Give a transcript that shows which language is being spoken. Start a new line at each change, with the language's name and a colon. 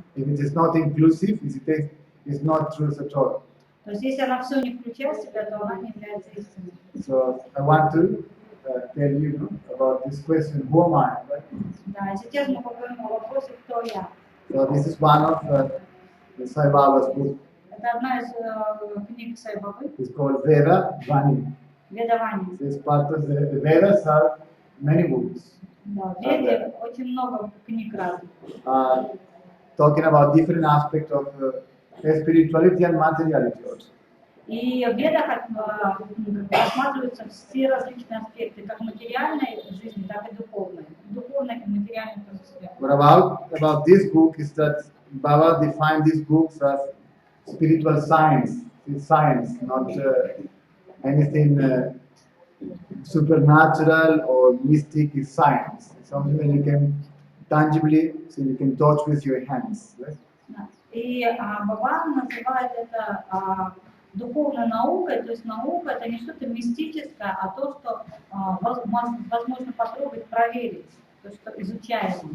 English: If it is not inclusive, it's not truth at all.
Russian: То есть, если она все не включает в себя, то она не является истиной.
English: So I want to tell you about this question, who am I? Right?
Russian: Да, и сейчас мы поговорим о вопросе, кто я.
English: So this is one of the Sai Baba's book.
Russian: Это одна из книг Сай Бабы.
English: It's called Veda Vani.
Russian: Ведавани.
English: This part of the Vedas have many books.
Russian: Да, в Веде очень много книг разных.
English: Talking about different aspects of spirituality and materiality also.
Russian: И в Ведах рассматриваются все различные аспекты, как материальной жизни, так и духовной. Духовной и материальной тоже.
English: But about this book is that Baba defined these books as spiritual science. It's science, not anything supernatural or mystic. It's science. It's something that you can tangibly, so you can touch with your hands. Right?
Russian: И Баба называет это духовной наукой, то есть наука это не что-то мистическое, а то, что возможно потрогать, проверить, то, что изучаемо.